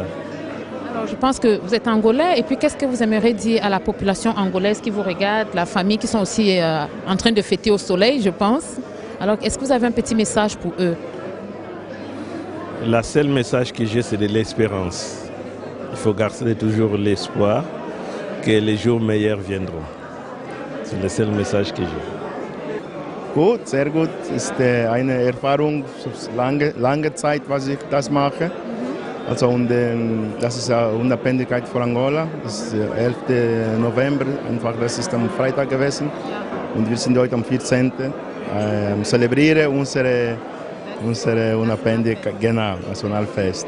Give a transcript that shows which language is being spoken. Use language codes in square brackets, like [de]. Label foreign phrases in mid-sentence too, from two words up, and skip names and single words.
[fr] Alors je pense que vous êtes angolais et puis qu'est-ce que vous aimeriez dire à la population angolaise qui vous regarde, la famille qui sont aussi en train de fêter au soleil, je pense. Alors est-ce que vous avez un petit message pour eux? Le seul message que j'ai, c'est de l'espérance. Il faut garder toujours l'espoir que les jours meilleurs viendront. C'est le seul message que j'ai. [de] Gut, sehr gut. Ist eine Erfahrung, lange Zeit, was ich das mache. Also, und, das ist Unabhängigkeit von Angola. Das ist der 11. November, einfach, das ist am Freitag gewesen. Und wir sind heute am 14. Zelebrieren unsere Unabhängigkeit, genau, Nationalfest.